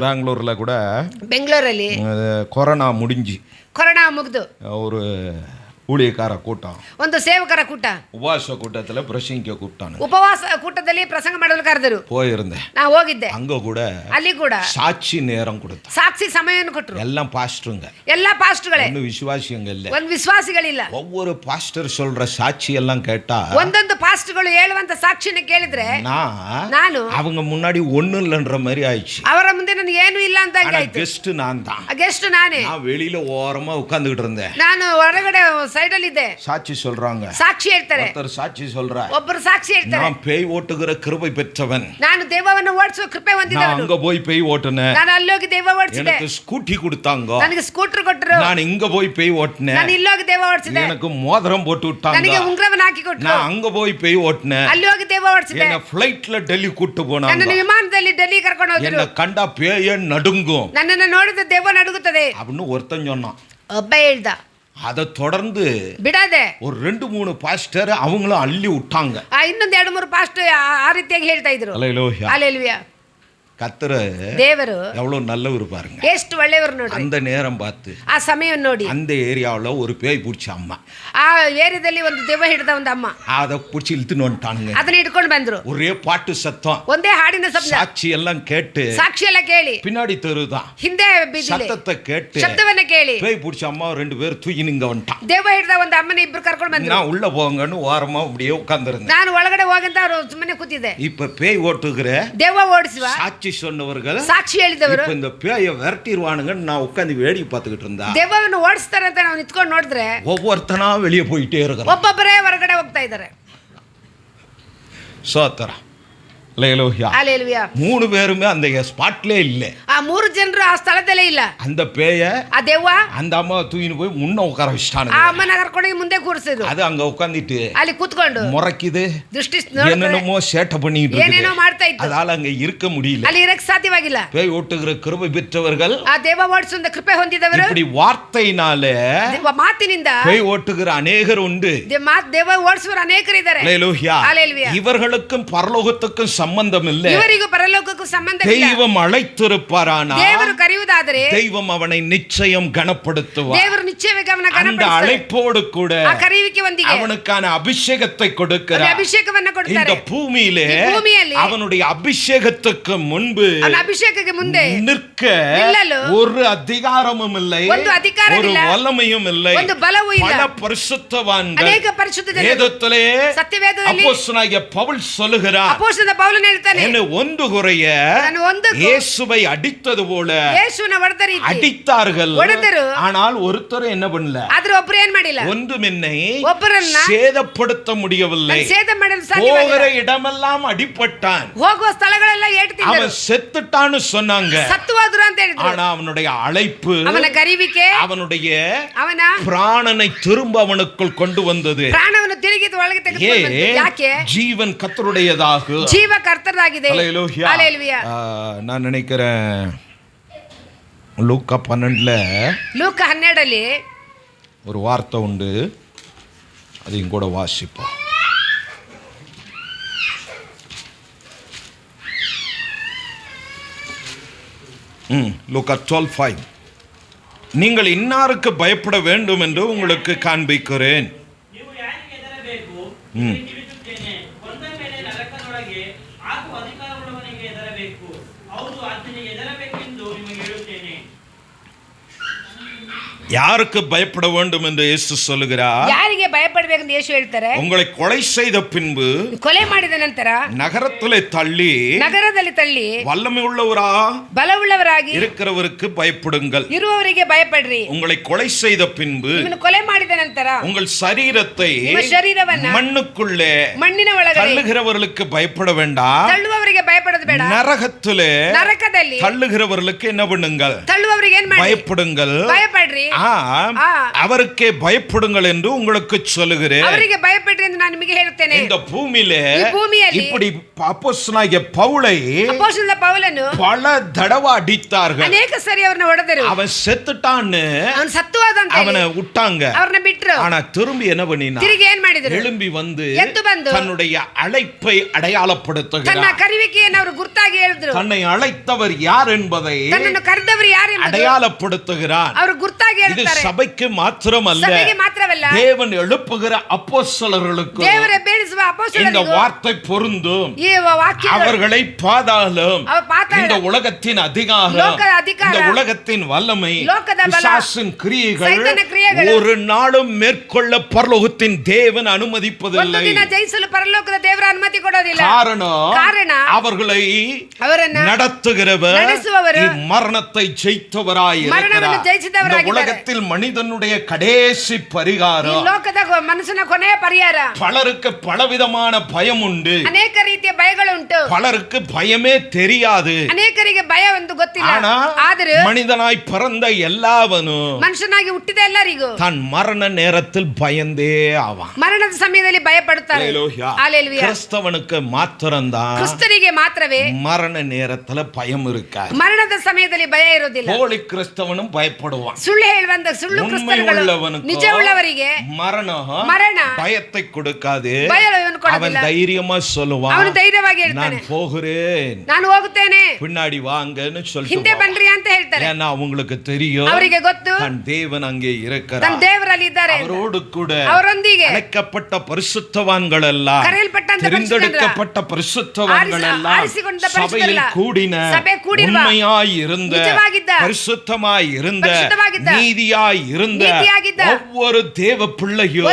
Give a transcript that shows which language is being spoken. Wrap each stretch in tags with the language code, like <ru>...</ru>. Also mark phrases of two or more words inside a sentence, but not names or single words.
<ta>பெங்களூர்ல கூட</ta> <kn>ಬೆಂಗಳೂರಲ್ಲಿ</kn> <ta>கொரோனா முடிஞ்சு</ta> <kn>ಕೊರೋನಾ ಮುಗಿದು</kn> <ta>ஒரு ஊழியக்கார கூட்டம்,</ta> <kn>ಒಂದು ಸೇವಕರ ಕೂಟ,</kn> <ta>உபவாச கூட்டத்துல பிரசங்கிக்க கூப்பிட்டானு.</ta> <kn>ಉಪವಾಸ ಕೂಟದಲ್ಲಿ ಪ್ರಸಂಗ ಮಾಡಲು ಕರೆದರು.</kn> <ta>போயிருந்தேன்,</ta> <kn>ನಾವು ಹೋಗಿದ್ದೆ.</kn> <ta>அங்க கூட</ta> <kn>ಅಲ್ಲಿ ಕೂಡ</kn> <ta>சாட்சி நேரம் கொடுத்தான்.</ta> <kn>ಸಾಕ್ಷಿ ಸಮಯವನ್ನು ಕೊಟ್ಟರು.</kn> <ta>எல்லாம் பாஸ்டருங்க,</ta> <kn>ಎಲ್ಲಾ ಪಾಸ್ಟ್ಗಳೇ,</kn> <ta>ஒண்ணு விசுவாசியங்க இல்ல.</ta> <kn>ಒಂದು ವಿಶ್ವಾಸಿಗಳಿಲ್ಲ.</kn> <ta>ஒவ்வொரு பாஸ்டர் சொல்ற சாட்சி எல்லாம் கேட்டா,</ta> <kn>ಒಂದೊಂದು ಪಾಸ್ಟ್ಗಳು ಹೇಳುವಂತ ಸಾಕ್ಷಿನ ಕೇಳಿದ್ರೆ ನಾನು</kn> <ta>அவங்க முன்னாடி ஒண்ணும் இல்லன்ற மாதிரி ஆயிடுச்சு.</ta> <kn>ಅವರ ಮುಂದೆ ನನಗೆ ಏನು ಇಲ್ಲ ಅಂತ ಆಯ್ತು.</kn> <ta>கெஸ்ட் நான் தான்.</ta> <kn>ಗೆಸ್ಟ್ ನಾನೇ.</kn> <ta>நான் வெளியில ஓரமா உட்கார்ந்துகிட்டு இருந்தேன்.</ta> <kn>ನಾನು ಹೊರಗಡೆ ಸೈಡ್ ಅಲ್ಲಿ ಇದೆ.</kn> <ta>சாட்சி சொல்றாங்க.</ta> <kn>ಸಾಕ್ಷಿ ಹೇಳ್ತಾರೆ.</kn> <ta>ஒருத்தர் சாட்சி சொல்றா,</ta> <kn>ಒಬ್ಬರು ಸಾಕ್ಷಿ ಹೇಳ್ತಾರೆ,</kn> <ta>நான் பேய் ಓಟುகிற கிருபை பெற்றவன்,</ta> <kn>ನಾನು ದೆವ್ವವನ್ನು ಓಡಿಸುವ ಕೃಪೆ</kn> <ta>நான்</ta> <kn>ಹೊಂದಿದವನು,</kn> <ta>அங்க போய் பேய் ஓட்டுனேன்,</ta> <kn>ನಾನು ಅಲ್ಲೋಗಿ ದೆವ್ವ ಓಡಿಸಿದೆ,</kn> <ta>எனக்கு ஸ்கூட்டி கொடுத்தாங்க,</ta> <kn>ನನಗೆ ಸ್ಕೂಟರ್ ಕೊಟ್ಟರು,</kn> <ta>நான் இங்க போய் பேய் ஓட்டுனேன்,</ta> <kn>ನಾನು ಇಲ್ಲೋಗಿ ದೆವ್ವ ಓಡಿಸಿದೆ,</kn> <ta>எனக்கு மோதிரம் போட்டு விட்டாங்க,</ta> <kn>ನನಗೆ ಉಂಗುರವನ್ನು ಹಾಕಿ ಕೊಟ್ಟರು,</kn> <ta>நான் அங்க போய் பேய் ஓட்டுனேன்,</ta> <kn>ಅಲ್ಲಿ ಹೋಗಿ ದೆವ್ವ ಓಡಿಸಿದೆ,</kn> <ta>என்ன ಫ್ಲೈಟ್ல டெல்லி கூட்டு போனாங்க,</ta> <kn>ನನ್ನನ್ನು ವಿಮಾನದಲ್ಲಿ ಡೆಲ್ಲಿ ಕರ್ಕೊಂಡು</kn> <ta>என்ன</ta> <kn>ಹೋಗಿದ್ರು,</kn> <ta>கண்டா பேய நடுங்கும்</ta> <kn>ನನ್ನನ್ನು ನೋಡಿದ ದೆವ್ವ ನಡುಗುತ್ತದೆ</kn> <ta>அப்படின்னு ஒருத்தன் சொன்னான்.</ta> <kn>ಒಬ್ಬ ಹೇಳ್ದ.</kn> <ta>அதை தொடர்ந்து</ta> <kn>ಬಿಡದೆ</kn> <ta>ஒரு 2-3 பாஸ்டர் அவங்களும் அள்ளி விட்டாங்க.</ta> <kn>ಇನ್ನೊಂದ್ 2-3 ಪಾಸ್ಟ್ ಆ ರೀತಿಯಾಗಿ ಹೇಳ್ತಾ ಇದ್ರು.</kn> <ta>அல்லேலூயா.</ta> <kn>ಹಲ್ಲೆಲೂಯಾ.</kn> <ta>கர்த்தர்</ta> <kn>ದೇವರು</kn> <ta>எவ்வளவு நல்லவர் பாருங்க.</ta> <kn>ಎಷ್ಟು ಒಳ್ಳೆಯವರು ನೋಡ್ರಿ.</kn> <ta>அந்த நேரம் பார்த்து</ta> <kn>ಆ ಸಮಯ ನೋಡಿ</kn> <ta>அந்த ஏரியாவுல ஒரு பேய் பிடிச்ச அம்மா,</ta> <kn>ಆ ಏರಿಯಾದಲ್ಲಿ ಒಂದು ದೆವ್ವ ಹಿಡಿದ ಒಂದು ಅಮ್ಮ,</kn> <ta>அதை பிடிச்சி இழுத்துன்னு வந்துட்டானுங்க.</ta> <kn>ಅದನ್ನ ಹಿಡ್ಕೊಂಡು ಬಂದ್ರು.</kn> <ta>ஒரே பாட்டு சத்தம்,</ta> <kn>ಒಂದೇ ಹಾಡಿನ ಶಬ್ದ,</kn> <ta>சாட்சி எல்லாம் கேட்டு</ta> <kn>ಸಾಕ್ಷಿ ಎಲ್ಲ ಕೇಳಿ</kn> <ta>பின்னாடி தெருதான்</ta> <kn>ಹಿಂದೆ ಬೀದಿಲಿ</kn> <ta>சத்தத்தை கேட்டு</ta> <kn>ಶಬ್ದವನ್ನ ಕೇಳಿ</kn> <ta>பேய் பிடிச்ச அம்மா 2 பேர் தூக்கினுங்க வந்துட்டான்.</ta> <kn>ದೆವ್ವ ಹಿಡಿದ ಒಂದು ಅಮ್ಮನ ಇಬ್ರು ಕರ್ಕೊಂಡು ಬಂದ್ರು.</kn> <ta>நான் உள்ள போங்கன்னு ஓரமா அப்படியே உட்கார்ந்திருந்தேன்.</ta> <kn>ನಾನು ಒಳಗಡೆ ಹೋಗಂತ ಅವ್ರು ಸುಮ್ಮನೆ ಕೂತಿದ್ದೆ.</kn> <ta>இப்ப பேய் ஓட்டுகிற</ta> <kn>ದೆವ್ವ ಓಡಿಸುವ</kn> <ta>சாட்சி சொன்னவர்கள்</ta> <kn>ಸಾಕ್ಷಿ ಹೇಳಿದವರು</kn> <ta>இப்ப இந்த பேயை விரட்டிடுவானுங்கன்னு நான் உட்கார்ந்து வேடிக்கை பார்த்துக்கிட்டு இருந்தா,</ta> <kn>ದೆವ್ವವನ್ನು ಓಡಿಸ್ತಾರೆ ಅಂತ ನಾವು ನಿಂತ್ಕೊಂಡು ನೋಡಿದ್ರೆ</kn> <ta>ஒவ்வொருத்தனா வெளியே போயிட்டே இருக்கிறான்.</ta> <kn>ಒಬ್ಬೊಬ್ಬರೇ ಹೊರಗಡೆ ಹೋಗ್ತಾ ಇದ್ದಾರೆ.</kn> <ta>சோத்தரா அல்லேலூயா.</ta> <kn>ಹಲ್ಲೆಲೂಯಾ.</kn> <ta>3 பேருமே அந்த ஸ்பாட்லே இல்ல.</ta> <kn>ಆ 3 ಜನರು ಆ ಸ್ಥಳದಲ್ಲೇ ಇಲ್ಲ.</kn> <ta>அந்த பேய</ta> <kn>ಆ ದೆವ್ವ</kn> <ta>அந்த அம்மா தூக்கின்னு போய் முன்ன உட்கார</ta> <kn>ಆ</kn> <ta>வச்சிட்டானுங்க.</ta> <kn>ಅಮ್ಮನ ಕರ್ಕೊಂಡು ಮುಂದೆ ಕೂರಿಸಿದ್ರು.</kn> <ta>அது அங்க உட்கார்ந்துட்டு</ta> <kn>ಅಲ್ಲಿ ಕೂತ್ಕೊಂಡು</kn> <ta>முறைக்குது,</ta> <kn>ದೃಷ್ಟಿ</kn> <ta>என்னென்னமோ சேட்டை பண்ணிட்டு</ta> <kn>ಏನೇನೋ</kn> <ta>இருக்குது.</ta> <kn>ಮಾಡ್ತಾ ಇತ್ತು.</kn> <ta>அதால அங்க இருக்க முடியல.</ta> <kn>ಅಲ್ಲಿ ಇರಕ್ ಸಾಧ್ಯವಾಗಿಲ್ಲ.</kn> <ta>பேய் ஓட்டுகிற கிருபை பெற்றவர்கள்</ta> <kn>ಆ ದೆವ್ವ ಓಡಿಸುವ ಕೃಪೆ ಹೊಂದಿದವರು</kn> <ta>இப்படி வார்த்தையினாலே</ta> <kn>ದೆವ್ವ ಮಾತಿನಿಂದ</kn> <ta>பேய் ஓட்டுகிற அநேகர் உண்டு.</ta> <kn>ದೆವ್ವ ಓಡಿಸುವ ಅನೇಕರಿದ್ದಾರೆ.</kn> <ta>அல்லேலூயா.</ta> <kn>ಹಲ್ಲೆಲೂಯಾ.</kn> <ta>இவர்களுக்கும் பரலோகத்துக்கும் சம்பந்தம் இல்லை.</ta> <kn>ಇವರಿಗೂ ಪರಲೋಕಕ್ಕೂ ಸಂಬಂಧವಿಲ್ಲ.</kn> <ta>தெய்வம் அழைத்திருப்பாரானா</ta> <kn>ದೇವರು ಕರೆಯುವುದಾದರೆ</kn> <ta>தெய்வம் அவனை நிச்சயம் கனப்படுத்துவார்.</ta> <kn>ದೇವರು ನಿಶ್ಚಯವಾಗಿ ಅವನ</kn> <ta>அந்த</ta> <kn>ಗಣಪಡಿಸುತ್ತಾರೆ.</kn> <ta>அழைப்போடு கூட</ta> <kn>ಆ ಕರೆಯುವಿಕೆ ಒಂದಿಗೆ</kn> <ta>அவனுக்கான ಅಭಿಷೇகத்தை கொடுக்கிறார்.</ta> <kn>ಅಭಿಷೇಕವನ್ನು ಕೊಡ್ತಾರೆ.</kn> <ta>இந்த பூமியிலே</ta> <kn>ಈ ಭೂಮಿಯಲ್ಲಿ</kn> <ta>அவனுடைய ಅಭಿಷೇகத்துக்கு முன்பு</ta> <kn>ಅವನ ಅಭಿಷೇಕಕ್ಕೆ ಮುಂದೆ</kn> <ta>நிற்க</ta> <kn>ನಿಲ್ಲಲು</kn> <ta>ஒரு அதிகாரமும் இல்லை,</ta> <kn>ಒಂದು ಅಧಿಕಾರವಿಲ್ಲ,</kn> <ta>ஒரு வல்லமையும் இல்லை,</ta> <kn>ಒಂದು ಬಲವೂ ಇಲ್ಲ.</kn> <ta>பல பரிசுத்தவான்கள்</ta> <kn>ಅನೇಕ ಪರಿಶುದ್ಧ ಜನರು</kn> <ta>வேதத்திலே</ta> <kn>ಸತ್ಯವೇದದಲ್ಲಿ</kn> <ta>அப்போஸ்தலனாகிய பவுல் சொல்லுகிறார்,</ta> <kn>ಅಪೊಸ್ತಲನಾದ ಪೌಲನು ಹೇಳ್ತಾನೆ,</kn> <ta>என்ன ஒன்று குறைய</ta> <kn>ನಾನು ಒಂದು</kn> <ta>இயேசுவை அடித்தது போல</ta> <kn>ಯೇಸುವಿನ ಹೊಡೆದ ರೀತಿ</kn> <ta>அடித்தார்கள்.</ta> <kn>ಹೊಡೆದರು.</kn> <ta>ஆனால் ஒருத்தர் என்ன பண்ணல,</ta> <kn>ಆದ್ರೆ ಒಬ್ಬರು ಏನ್ ಮಾಡಿಲ್ಲ,</kn> <ta>ஒன்றுமில்லை,</ta> <kn>ಒಬ್ಬರನ್ನ</kn> <ta>சேதப்படுத்த முடியவில்லை.</ta> <kn>ಸೇದ ಮಾಡಲು</kn> <ta>போகிற</ta> <kn>ಸಾಧ್ಯವಾಗಿಲ್ಲ.</kn> <ta>இடமெல்லாம் அடிபட்டான்.</ta> <kn>ಹೋಗುವ ಸ್ಥಳಗಳೆಲ್ಲ ಏಟು ತಿಂದರು.</kn> <ta>அவன் செத்துட்டான்னு சொன்னாங்க.</ta> <kn>ಸತ್ತು ಹೋದ್ರು ಅಂತ ಹೇಳಿದ್ರು.</kn> <ta>ஆனா அவனுடைய அழைப்பு,</ta> <kn>ಅವನ ಕರಿವಿಕೆ,</kn> <ta>அவனுடைய</ta> <kn>ಅವನ</kn> <ta>பிராணனை திரும்ப அவனுக்குள் கொண்டு வந்தது.</ta> <kn>ಪ್ರಾಣವನ್ನು ತಿರುಗಿ ಒಳಗೆ ತೆಗೆದುಕೊಂಡು ಬಂತು. ಯಾಕೆ?</kn> <ta>ஜீவன் கர்த்தருடையதாக.</ta> <kn>ಜೀವ ಕರ್ತರದಾಗಿದೆ.</kn> <ta>ஹல்லேலூயா.</ta> <kn>ಹಲ್ಲೆಲೂಯಾ.</kn> <ta>நான் நினைக்கிறேன் லூக்கா 12</ta> <kn>ಲೂಕ 12</kn> <ta>ஒரு வார்த்தை உண்டு, அதையும் கூட வாசிப்போம். லூக்கா 12:5 நீங்கள் இன்னாருக்கு பயப்பட வேண்டும் என்று உங்களுக்கு காண்பிக்கிறேன்.</ta> <kn>ನೀವು ಯಾರಿಗೆ ಹೆದರಬೇಕು ನಿಮಗೆ ತಿಳಿಸುತ್ತೇನೆ. ಕೊಂದ ಮೇಲೆ ನರಕದೊಳಗೆ ಹಾಕುವ ಅಧಿಕಾರವುಳ್ಳವನಿಗೆ ಹೆದರಬೇಕು. ಹೌದು, ಆತನಿಗೆ ಹೆದರಬೇಕೆಂದು ನಿಮಗೆ ಹೇಳುತ್ತೇನೆ.</kn> <ta>யாருக்கு பயப்பட வேண்டும் என்று இயேசு சொல்லுகிறார்?</ta> <kn>ಯಾರಿಗೆ ಭಯಪಡಬೇಕೆಂದು ಯೇಸು ಹೇಳ್ತಾರೆ?</kn> <ta>உங்களை கொலை செய்த பின்பு</ta> <kn>ಕೊಲೆ ಮಾಡಿದ ನಂತರ</kn> <ta>நகரத்திலே தள்ளி</ta> <kn>ನಗರದಲ್ಲಿ ತಳ್ಳಿ</kn> <ta>வல்லமை உள்ளவரா</ta> <kn>ಬಲವುಳ್ಳವರಾಗಿ</kn> <ta>இருக்கிறவருக்கு பயப்படுங்கள்.</ta> <kn>ಇರುವವರಿಗೆ ಭಯಪಡ್ರಿ.</kn> <ta>உங்களை கொலை செய்த பின்பு</ta> <kn>ನಿಮ್ಮನ್ನು ಕೊಲೆ ಮಾಡಿದ ನಂತರ</kn> <ta>உங்கள் சரீரத்தை</ta> <kn>ನಿಮ್ಮ ಶರೀರವನ್ನ</kn> <ta>மண்ணுக்குள்ளே</ta> <kn>ಮಣ್ಣಿನ ಒಳಗಡೆ</kn> <ta>தள்ளுகிறவர்களுக்கு பயப்பட வேண்டாம்.</ta> <kn>ತಳ್ಳುವವರಿಗೆ ಭಯಪಡೋದು ಬೇಡ.</kn> <ta>நரகத்திலே</ta> <kn>ನರಕದಲ್ಲಿ</kn> <ta>தள்ளுகிறவர்களுக்கு என்ன பண்ணுங்கள்?</ta> <kn>ತಳ್ಳುವವರಿಗೆ ಏನ್ ಮಾಡಿ?</kn> <ta>பயப்படுங்கள்.</ta> <kn>ಭಯಪಡ್ರಿ.</kn> <ta>அவருக்கே பயப்படுங்கள் என்று உங்களுக்கு சொல்லுகிறேன்.</ta> <kn>ಅವರಿಗೆ ಭಯಪಡ್ರಿ ಎಂದು ನಾನು ನಿಮಗೆ ಹೇಳುತ್ತೇನೆ.</kn> <ta>இந்த பூமியிலே</ta> <kn>ಈ ಭೂಮಿಯಲ್ಲಿ</kn> <ta>இப்படி அப்போஸ்தலனாகிய பவுலை</ta> <kn>ಅಪೊಸ್ತಲನಾದ ಪೌಲನು</kn> <ta>பல தடவை அடித்தார்கள்.</ta> <kn>ಅನೇಕ ಸರಿ ಅವರನ್ನ ಹೊಡೆದರು.</kn> <ta>அவன் செத்துட்டான்னு</ta> <kn>ಅವನು ಸತ್ತು ಹೋದ ಅಂತ</kn> <ta>அவனை விட்டாங்க.</ta> <kn>ಅವರನ್ನ ಬಿಟ್ರು.</kn> <ta>ஆனா திரும்பி என்ன பண்ணினா,</ta> <kn>ತಿರುಗಿ ಏನ್ ಮಾಡಿದ್ರು?</kn> <ta>எழும்பி வந்து</ta> <kn>ಎದ್ದು ಬಂದು</kn> <ta>தன்னுடைய அழைப்பை</ta> <kn>ತನ್ನ</kn> <ta>அடையாளப்படுத்துகிறார்.</ta> <kn>ಕರಿವಿಕೆಯನ್ನು ಅವರು ಗುರುತಾಗಿ ಹೇಳಿದ್ರು.</kn> <ta>தன்னை அழைத்தவர் யார் என்பதை</ta> <kn>ತನ್ನನ್ನು ಕರೆದವರು ಯಾರು ಎಂಬುದು</kn> <ta>அடையாளப்படுத்துகிறார்.</ta> <kn>ಅವರು ಗುರುತಾಗಿ</kn> <ta>இது</ta> <kn>ಹೇಳ್ತಾರೆ.</kn> <ta>சபைக்கு மாத்திரமல்ல,</ta> <kn>ಸಭೆಗೆ ಮಾತ್ರವಲ್ಲ,</kn> <ta>தேவன் எழுப்புகிற அப்போஸ்தலர்களுக்கு</ta> <kn>ದೇವರ ಬೇಡಿಸುವ</kn> <ta>இந்த</ta> <kn>ಅಪೊಸ್ತಲರಿಗೂ</kn> <ta>வார்த்தை பொருந்தும்.</ta> <kn>ಈ ವಾಕ್ಯ</kn> <ta>அவர்களை பாதாளம்,</ta> <kn>ಪಾತಾಳ,</kn> <ta>இந்த உலகத்தின் அதிகாரம்,</ta> <kn>ಲೋಕದ ಅಧಿಕಾರ,</kn> <ta>இந்த உலகத்தின் வல்லமை,</ta> <kn>ಲೋಕದ ಬಲ,</kn> <ta>பிசாசின் கிரியைகள்</ta> <kn>ಸೈತಾನ ಕ್ರಿಯೆಗಳು</kn> <ta>ஒரு நாளும் மேற்கொள்ள பரலோகத்தின் தேவன் தேவன்</ta> <kn>ಒಂದು ಅನುಮತಿಪದಿಲ್ಲ. ದಿನ ಜಯಿಸಲು ಪರಲೋಕದ ದೇವರ ಅನುಮತಿ ಕೊಡೋದಿಲ್ಲ. ಕಾರಣ</kn> <ta>அவர்களை</ta> <kn>ಅವರನ್ನ</kn> <ta>நடத்துகிறவர்</ta> <kn>ನಡೆಸುವವರು</kn> <ta>ஈ மரணத்தை ஜயிதவராய்</ta> <kn>ಮರಣವನ್ನು ಜಯಿಸಿದವರಾಗಿದ್ದಾರೆ.</kn> <ta>இந்த உலகத்தில் மனிதனுடைய கடைசி</ta> <kn>ಈ</kn> <ta>பரிகாரம்.</ta> <kn>ಲೋಕದ ಮನುಷ್ಯನ ಕೊನೆಯ ಪರಿಹಾರ.</kn> <ta>பலருக்கு பலவிதமான பயம் உண்டு.</ta> <kn>ಅನೇಕ ರೀತಿಯ ಭಯಗಳುಂಟು.</kn> <ta>பலருக்கு பயமே தெரியாது.</ta> <kn>ಅನೇಕರಿಗೆ ಭಯ ಒಂದು ಗೊತ್ತಿಲ್ಲ. ಆದರೂ</kn> <ta>மனிதனாய் பிறந்த எல்லாவனும்</ta> <kn>ಮನುಷ್ಯನಾಗಿ ಹುಟ್ಟಿದ ಎಲ್ಲರಿಗೂ</kn> <ta>தன் மரண நேரத்தில் பயந்தே ஆவான்.</ta> <kn>ಮರಣದ ಸಮಯದಲ್ಲಿ ಭಯ ಪಡುತ್ತಾರೆ.</kn> <ta>ஹல்லேலூயா. கிறிஸ்தவனுக்கு மாத்திரம்தான்</ta> <kn>ಕ್ರಿಸ್ತರಿಗೆ ಮಾತ್ರವೇ</kn> <ta>மரண நேரத்துல பயம் இருக்காது.</ta> <kn>ಮರಣದ ಸಮಯದಲ್ಲಿ ಭಯ ಇರುವುದಿಲ್ಲ.</kn> <ta>போலி கிறிஸ்தவனும் பயப்படுவான்.</ta> <kn>ಸುಳ್ಳು ಹೇಳುವಂತ ಸುಳ್ಳು ಕ್ರಿಸ್ತರುಗಳು ನಿಜ ಉಳ್ಳವರಿಗೆ ಮರಣ</kn> <ta>பயத்தை கொடுக்காது.</ta> <kn>ಭಯವನ್ನು</kn> <ta>அவன்</ta> <kn>ಕೊಡುವುದಿಲ್ಲ.</kn> <ta>தைரியமா சொல்லுவான்,</ta> <kn>ಅವನು ಧೈರ್ಯವಾಗಿ</kn> <ta>நான்</ta> <kn>ಹೇಳ್ತಾನೆ,</kn> <ta>போகிறேன்,</ta> <kn>ನಾನು ಹೋಗುತ್ತೇನೆ,</kn> <ta>பின்னாடி வாங்கன்னு</ta> <kn>ಹಿಂದೆ</kn> <ta>சொல்லிட்டு</ta> <kn>ಬನ್ರಿ ಅಂತ ಹೇಳ್ತಾರೆ.</kn> <ta>ஏன்னா அவங்களுக்கு தெரியும்</ta> <kn>ಅವರಿಗೆ ಗೊತ್ತು</kn> <ta>தன் தேவன் அங்கே</ta> <kn>ತನ್ನ</kn> <ta>இருக்கிறார்.</ta> <kn>ದೇವರಲ್ಲಿ ಇದ್ದಾರೆ.</kn> <ta>அவரோடு கூட</ta> <kn>ಅವರೊಂದಿಗೆ</kn> <ta>அழைக்கப்பட்ட பரிசுத்தவான்கள் எல்லாம்,</ta> <kn>ಕರೆಯಲ್ಪಟ್ಟಂತ</kn> <ta>தெரிந்தெடுக்கப்பட்ட பரிசுத்தவான்கள் எல்லாம்</ta> <kn>ಆರಿಸಿಕೊಂಡ</kn> <ta>சபையில் கூடின</ta> <kn>ಸಭೆ ಕೂಡಿರುವ</kn> <ta>உண்மையாய் இருந்த</ta> <kn>ನಿಜವಾಗಿದ್ದ</kn> <ta>பரிசுத்தமாய் இருந்த</ta> <kn>ಪರಿಶುದ್ಧವಾಗಿದ್ದ</kn> <ta>நீதியாய் இருந்த</ta> <kn>ನೀತಿಯಾಗಿದ್ದ</kn> <ta>ஒவ்வொரு தேவ பிள்ளையும்</ta>